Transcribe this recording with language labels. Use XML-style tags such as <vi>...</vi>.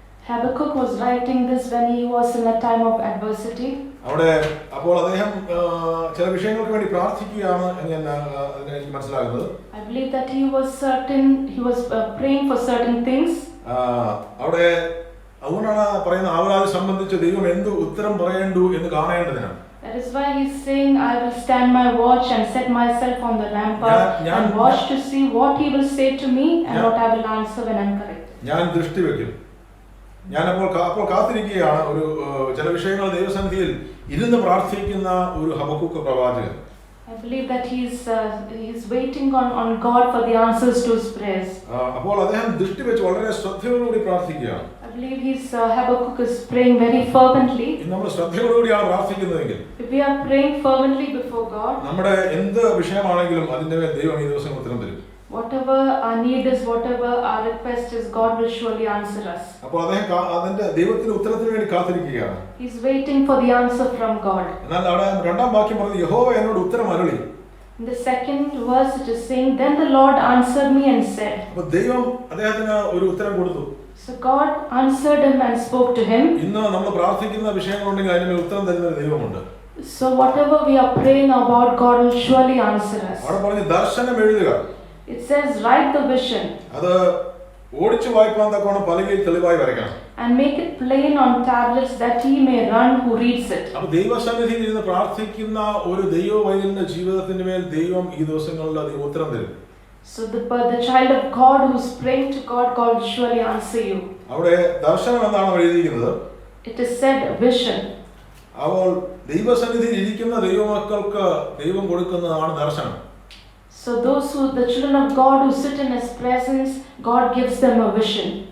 <en>Habakkuk was writing this when he was in a time of adversity.</en> <ml>അവിടെ അപ്പോൾ അദ്ദേഹം ചില വിഷയങ്ങൾക്ക് വേണ്ടി പ്രാർത്ഥിക്കുകയാണ് എന്ന് എനിക്ക് മനസ്സിലാകുന്നത്.</ml> <en>I believe that he was praying for certain things.</en> <ml>അവിടെ അതുകൊണ്ടാണ് പറയുന്ന ആവലാതി സംബന്ധിച്ച് ദൈവം എന്ത് ഉത്തരം പറയേണ്ടു എന്ന് കാണേണ്ടതിനാണ്.</ml> <en>That is why he's saying, I will stand my watch and set myself on the rampart and watch to see what he will say to me and what I will answer when I'm correct.</en> <ml>ഞാൻ ദൃഷ്ടി വെക്കും. ഞാൻ അപ്പോൾ കാത്തിരിക്കുകയാണ് ഒരു ചില വിഷയങ്ങൾ ദൈവസന്നിധിയിൽ ഇരുന്ന് പ്രാർത്ഥിക്കുന്ന ഒരു ഹബക്കൂക്ക് പ്രവാചകൻ.</ml> <en>I believe that he's waiting on God for the answers to his prayers.</en> <ml>അപ്പോൾ അദ്ദേഹം ദൃഷ്ടി വെച്ച് വളരെ ശ്രദ്ധയോടുകൂടി പ്രാർത്ഥിക്കുകയാണ്.</ml> <en>I believe Habakkuk is praying very fervently.</en> <ml>നമ്മൾ ശ്രദ്ധയോടുകൂടിയാണ് പ്രാർത്ഥിക്കുന്നതെങ്കിൽ,</ml> <en>if we are praying fervently before God,</en> <ml>നമ്മുടെ എന്ത് വിഷയമാണെങ്കിലും അതിന്റെ മേൽ ദൈവം ഈ ദിവസം ഉത്തരം തരും.</ml> <en>Whatever our need is, whatever our request is, God will surely answer us.</en> <ml>അപ്പോൾ അദ്ദേഹം അതിന്റെ ദൈവത്തിന്റെ ഉത്തരത്തിന് വേണ്ടി കാത്തിരിക്കുകയാണ്.</ml> <en>He's waiting for the answer from God.</en> <ml>എന്നാൽ അവിടെ 2-ാം വാക്യം പറയുന്നത് യഹോവ എന്നോട് ഉത്തരം അരുളി.</ml> <en>In the second verse it is saying, then the Lord answered me and said.</en> <ml>അപ്പോൾ ദൈവം അദ്ദേഹത്തിന് ഒരു ഉത്തരം കൊടുത്തു.</ml> <en>So God answered him and spoke to him.</en> <ml>ഇന്ന് നമ്മൾ പ്രാർത്ഥിക്കുന്ന വിഷയങ്ങളുണ്ടെങ്കിൽ അതിന് ഉത്തരം തരുന്ന ഒരു ദൈവമുണ്ട്.</ml> <en>So whatever we are praying about, God will surely answer us.</en> <ml>അവിടെ പറഞ്ഞു ദർശനം എഴുതുക.</ml> <en>It says, write the vision.</en> <ml>അത് ഓടിച്ചു വായിക്കാൻ തക്കവണ്ണം പലകയിൽ തെളിവായി വരയ്ക്കണം.</ml> <en>And make it plain on tablets that he may run who reads it.</en> <ml>അപ്പോൾ ദൈവസന്നിധിയിൽ ഇരുന്ന് പ്രാർത്ഥിക്കുന്ന ഒരു ദൈവവൈദ്യന്റെ ജീവിതത്തിന്റെ മേൽ ദൈവം ഈ ദിവസങ്ങളിൽ ദൈവം ഉത്തരം തരും.</ml> <en>So the child of God who's praying to God, God will surely answer you.</en> <ml>അവിടെ ദർശനം എന്നാണ് എഴുതിയിരിക്കുന്നത്.</ml> <en>It is said vision.</en> <ml>അപ്പോൾ ദൈവസന്നിധിയിൽ ഇരിക്കുന്ന ദൈവമക്കൾക്ക് ദൈവം കൊടുക്കുന്നതാണ് ദർശനം.</ml> <en>So the children of God who sit in his presence, God gives them a vision.</en>